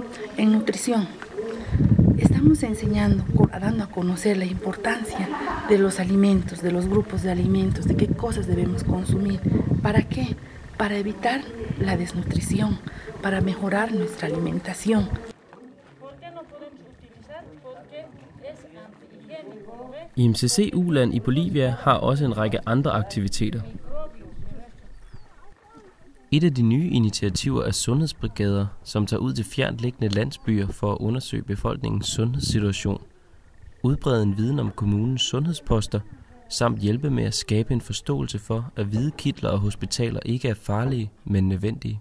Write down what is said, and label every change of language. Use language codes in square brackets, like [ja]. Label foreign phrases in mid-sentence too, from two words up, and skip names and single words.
[es] En nutrición. Estamos enseñando, dando a conocer la importancia de los alimentos, de los grupos de alimentos, de qué cosas debemos consumir. ¿Para qué? Para evitar la desnutrición, para mejorar nuestra alimentación. [da] IMCC Uland i Bolivia har også en række andre aktiviteter. Et af de nye initiativer er sundhedsbrigader, som tager ud til fjerntliggende landsbyer for at undersøge befolkningens sundhedssituation, udbrede en viden om kommunens sundhedsposter, samt hjælpe med at skabe en forståelse for, at hvide kitler og hospitaler ikke er farlige, men nødvendige.